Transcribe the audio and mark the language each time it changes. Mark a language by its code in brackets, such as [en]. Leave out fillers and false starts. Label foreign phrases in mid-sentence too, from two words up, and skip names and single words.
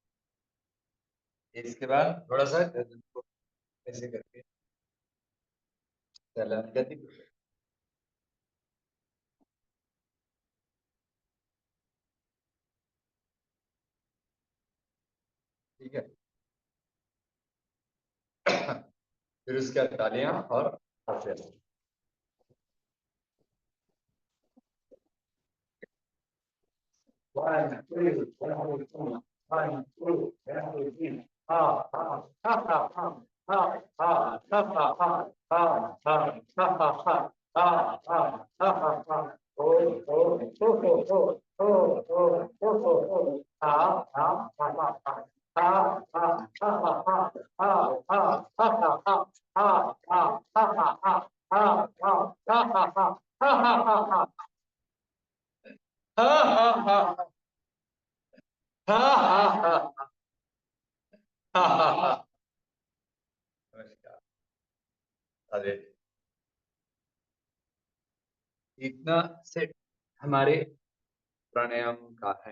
[hi] इसके बाद थोड़ा सा गर्दन को ऐसे करके चला, गति। ठीक है। फिर उसके बाद तालियां और तालियां। [en] One, two, one, two, three. Ha ha ha ha ha ha ha ha ha ha ha ha ha ha ha ha ha ha. Oh oh oh oh oh oh oh oh oh. Ha ha ha ha ha. Ha ha ha ha ha. Ha ha ha ha ha. Ha ha ha ha ha. Ha ha ha ha ha. Ha ha ha ha ha. हाँ हाँ हाँ हाँ हाँ हाँ। [hi] नमस्कार। अरे इतना सेट हमारे प्राणायाम का है।